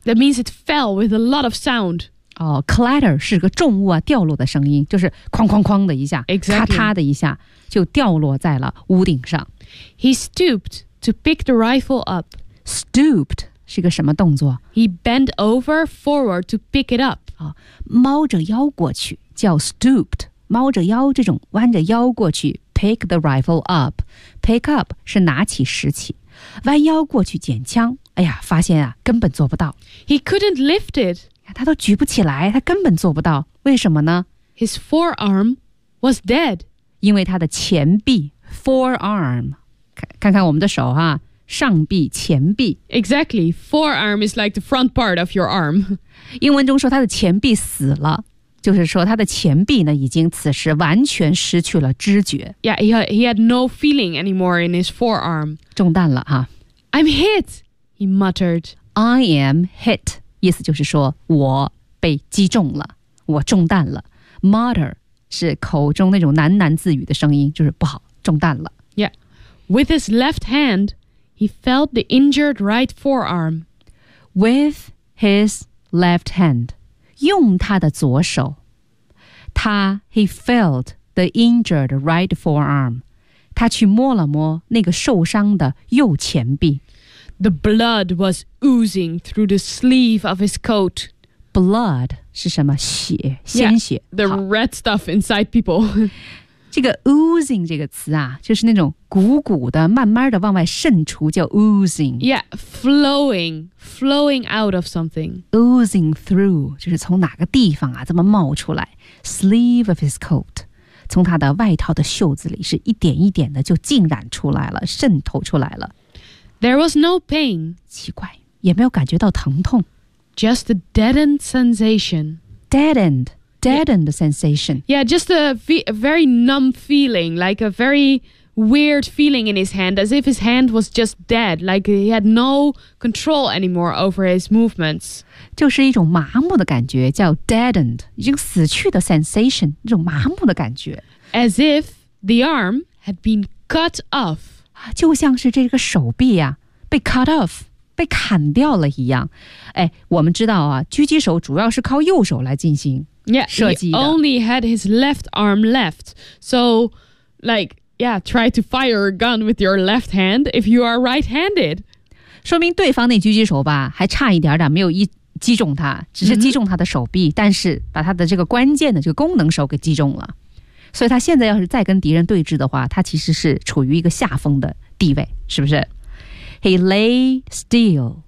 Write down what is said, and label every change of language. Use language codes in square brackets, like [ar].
[en] ？That means it fell with a lot of sound. [zh] Clatter 是个重物啊，掉落的声音，就是哐哐哐的一下， [en] exactly. [zh] 咔嗒的一下就掉落在了屋顶上。 [en] He stooped to pick the rifle up. [zh] Stooped 是个什么动作 [en] ？He bent over forward to pick it up. [zh] 猫着腰过去叫 stooped， 猫着腰这种弯着腰过去 [en] pick the rifle up， [zh] pick up 是拿起拾起。弯腰过去捡枪，哎呀，发现根本做不到。 [en] He couldn't lift it. [zh] 他都举不起来，他根本做不到。为什么呢 [en] ？His forearm was dead. [zh] 因为他的前臂 forearm， 看看我们的手哈，上臂、前臂。 [en] Exactly, forearm is like the front part of your arm. [zh] 英文中说他的前臂死了。就是说他的前臂呢已经此时完全失去了知觉。 [en] Yeah, he had no feeling anymore in his forearm. [zh] 中弹了 [en] I'm hit, he muttered. I am hit. [zh] 意思就是说我被击中了，我中弹了。 Mutter 是口中那种喃喃自语的声音，就是不好，中弹了。 [en] Yeah, with his left hand, he felt the injured right forearm. With his left hand. [zh] 用他的左手， [en] he felt the injured right forearm. [zh] 他去摸了摸那个受伤的右前臂。 [en] The blood was oozing through the sleeve of his coat. [zh] Blood 是什么？血，鲜血。 [en] Yeah, the red stuff inside people. [zh] 这个 oozing 这个词就是那种鼓鼓的，慢慢的往外渗出，叫 oozing。 [en] Yeah, flowing. Flowing out of something. [zh] Oozing through, 就是从哪个地方这么冒出来。 Sleeve of his coat, 从他的外套的袖子里是一点一点的就浸染出来了，渗透出来了。 [en] There was no pain. [zh] 奇怪，也没有感觉到疼痛。 [en] Just a deadened sensation. Deadened sensation. Yeah, just a very numb feeling, like a very weird feeling in his hand, as if his hand was just dead, like he had no control anymore over his movements. [zh] 就是一种麻木的感觉，叫 deadened， 已经死去的 sensation， 一种麻木的感觉。 [en] As if the arm had been cut off. [zh] 就像是这个手臂啊，被 cut off， 被砍掉了一样。哎，我们知道啊，狙击手主要是靠右手来进行射击的。 [en] Yeah, he only had his left arm left. So, like... Yeah, try to fire a gun with your left hand if you are right-handed. [zh] 说明对方那狙击手吧，还差一点点没有击中他，只是击中他的手臂，但是把他的这个关键的这个功能手给击中了。所以他现在要是再跟敌人对峙的话，他其实是处于一个下风的地位，是不是？ [en] He lay still.